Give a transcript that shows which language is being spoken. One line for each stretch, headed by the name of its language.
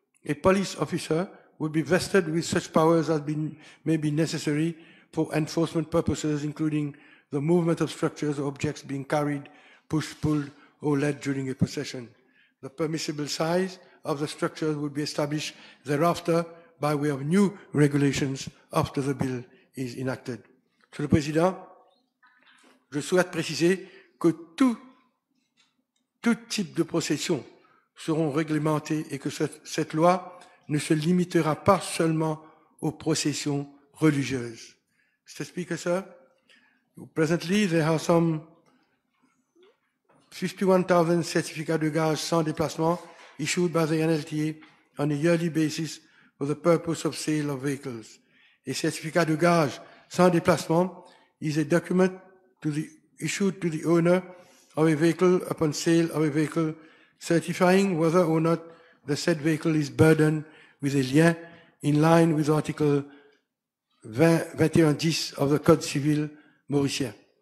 English: A police officer would be vested with such powers as may be necessary for enforcement purposes, including the movement of structures or objects being carried, pushed, pulled, or led during a procession. The permissible size of the structures would be established thereafter by way of new regulations after the bill is enacted.
French: Monsieur le Président, je souhaite préciser que tout type de procession seront réglementés et que cette loi ne se limitera pas seulement aux processions religieuses.
English: Mr. Speaker, sir, presently there are some 51,000 certificats de gage sans déplacement issued by the NLTA on a yearly basis for the purpose of sale of vehicles. A certificate de gage sans déplacement is a document issued to the owner of a vehicle upon sale of a vehicle, certifying whether or not the said vehicle is burdened with a lien in line with Article 2110 of the Code Civil Mauricien.